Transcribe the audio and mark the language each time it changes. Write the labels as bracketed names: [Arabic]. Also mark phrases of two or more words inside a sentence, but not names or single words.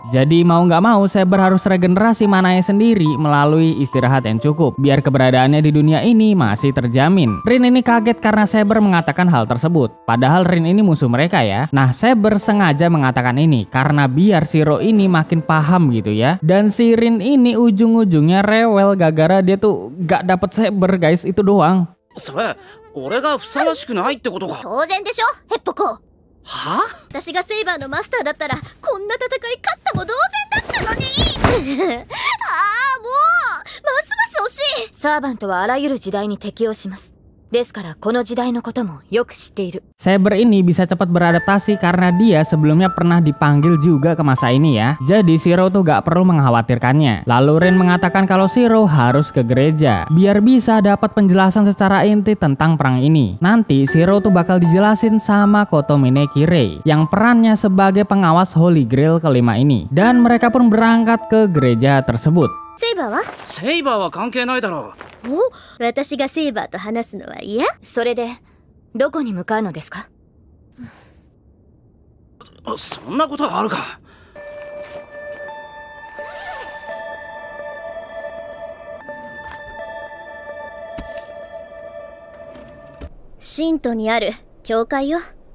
[Indonesian] Jadi mau gak mau Saber harus regenerasi mananya sendiri melalui istirahat yang cukup, biar keberadaannya di dunia ini masih terjamin. Rin ini kaget karena Saber mengatakan hal tersebut, padahal Rin ini musuh mereka ya. Nah Saber sengaja mengatakan ini karena biar Shiro ini makin paham gitu ya. Dan si Rin ini ujung-ujungnya rewel gara-gara dia tuh gak dapet Saber guys, itu doang. [Japanese] それ俺がふさわしくないってことか。当然でしょヘッポコ。は？私がセイバーのマスターだったらこんな戦い勝ったも同然だったのに。ああもうますます惜しい。サーバントはあらゆる時代に適応します。ですからこの時代のこともよく知っている。 [Indonesian] Saber ini bisa cepat beradaptasi karena dia sebelumnya pernah dipanggil juga ke masa ini ya. Jadi Shiro tuh gak perlu mengkhawatirkannya. Lalu Rin mengatakan kalau Shiro harus ke gereja biar bisa dapat penjelasan secara inti tentang perang ini. Nanti Shiro tuh bakal dijelasin sama Kotomine Kirei yang perannya sebagai pengawas [English] Holy Grail [Indonesian] kelima ini. Dan mereka pun berangkat ke gereja tersebut. [Japanese] セイバーは？セイバーは関係ないだろう。お、私がセイバーと話すのは嫌？それでどこに向かうのですか？そんなことあるか。神都にある教会よ。